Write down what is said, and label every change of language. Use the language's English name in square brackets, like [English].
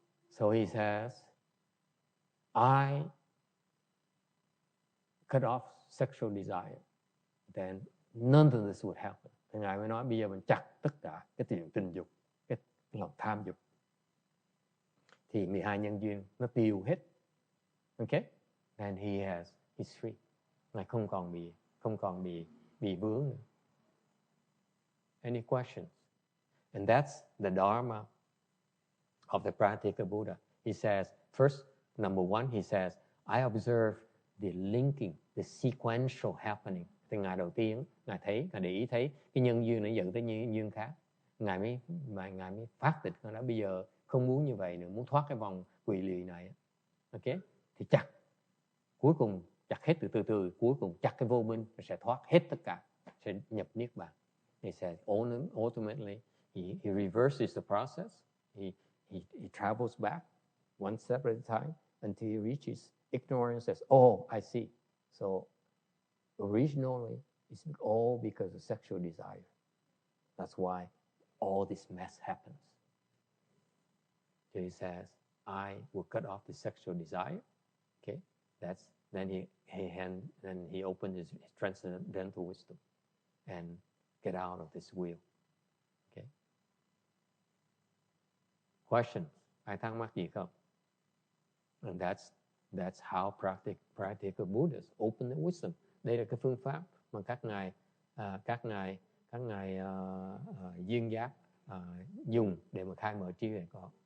[English] So he says, I cut off sexual desire, then none of this would happen. [Vietnamese] Thì ngài mới nói bây giờ mình chặt tất cả cái chuyện tình dục, cái lòng tham dục, thì 12 nhân duyên nó tiêu hết. Okay? [English] And he's free. [Vietnamese] Ngài không còn bị vướng nữa. [English] Any questions? And that's the dharma of the Pratyeka Buddha. He says, first, number one, he says, I observe the linking, the sequential happening. [Vietnamese] Thì ngày đầu tiên, ngài để ý thấy cái nhân duyên nó dẫn tới nhân duyên khác. Ngài mới phát tịch nó đã bây giờ không muốn như vậy nữa, muốn thoát cái vòng quỷ lụy này. Ok? Thì chặt. Cuối cùng chặt hết từ cuối cùng chặt cái vô minh, nó sẽ thoát hết tất cả, sẽ nhập niết bàn. [English] He says, ultimately, he reverses the process. He travels back one step at a time until he reaches ignorance. Says, oh, I see. So originally, it's all because of sexual desire. That's why all this mess happens. So he says, I will cut off the sexual desire. Okay, then he opens his transcendental wisdom and get out of this wheel. Okay. Questions? [Vietnamese] Ai thắc mắc gì không? [English] And that's how Pratyeka Buddhas open the wisdom. [Vietnamese] Đây là cái phương pháp mà các ngài duyên giác dùng để mà khai mở trí huệ có.